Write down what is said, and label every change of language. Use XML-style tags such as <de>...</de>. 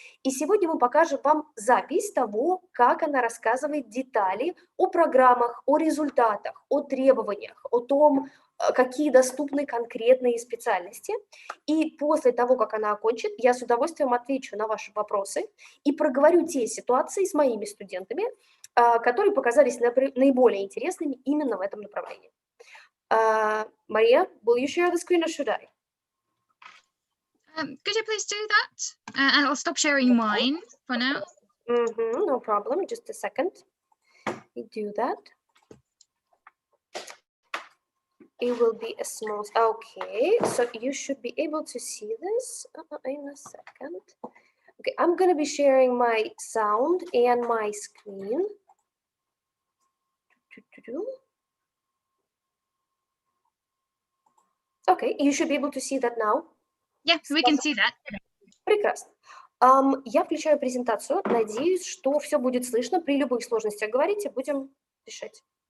<ru>И сегодня мы покажем вам запись того, как она рассказывает детали о программах, о результатах, о требованиях, о том, какие доступны конкретные специальности. И после того, как она окончит, я с удовольствием отвечу на ваши вопросы и проговорю те ситуации с моими студентами, которые показались наиболее интересными именно в этом направлении.</ru> <en>Maria, will you share the screen or should I? Could you please do that? And I'll stop sharing mine for now. No problem. Just a second. We do that. It will be a small. Okay, so you should be able to see this in a second. Okay, I'm going to be sharing my sound and my screen. Okay, you should be able to see that now. Yeah, we can see that.</en> <ru>Прекрасно. Я включаю презентацию. Надеюсь, что все будет слышно. При любых сложностях говорите, будем решать.</ru>